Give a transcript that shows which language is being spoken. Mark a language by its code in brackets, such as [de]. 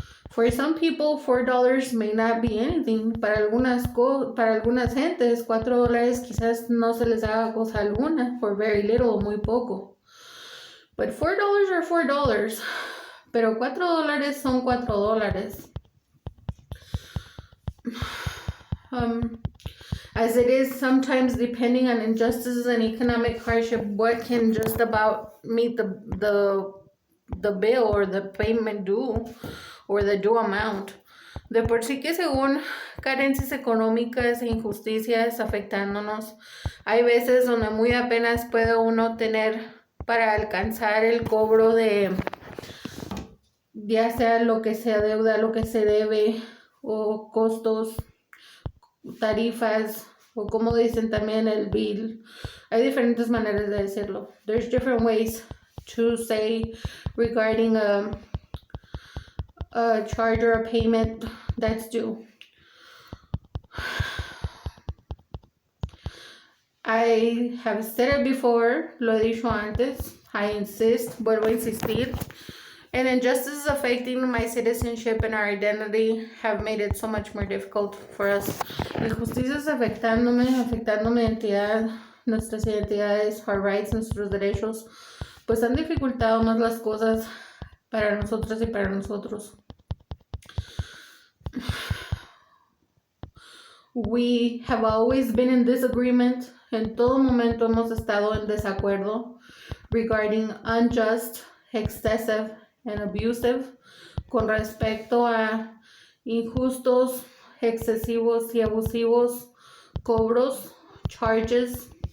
[en] For some people, $4 may not be anything. [es] Para algunas gentes, $4 quizás no se les haga cosa alguna, [en] for very little, [es] muy poco. [en] But $4 are $4. [es] Pero $4 son $4. [en] As it is sometimes depending on injustices and economic hardship, what can just about meet the bill or the payment due or the due amount. [es] De por sí que según carencias económicas e injusticias afectándonos, hay veces donde muy apenas puede uno tener para alcanzar el cobro de ya sea lo que se adeuda, lo que se debe, o costos, tarifas, o como dicen también el bill. Hay diferentes maneras de decirlo. [en] There's different ways to say regarding a charge or a payment that's due. I have said it before, [es] lo he dicho antes, [en] I insist, [es] vuelvo a insistir. [en] And injustices affecting my citizenship and our identity have made it so much more difficult for us. [es] Injusticias afectándome mi identidad, nuestras identidades, [en] our rights, [es] nuestros derechos, pues han dificultado más las cosas para nosotras y para nosotros. [en] We have always been in disagreement. [es] En todo momento hemos estado en desacuerdo [en] regarding unjust, excessive, and abusive [es] con respecto a injustos, excesivos y abusivos cobros, charges,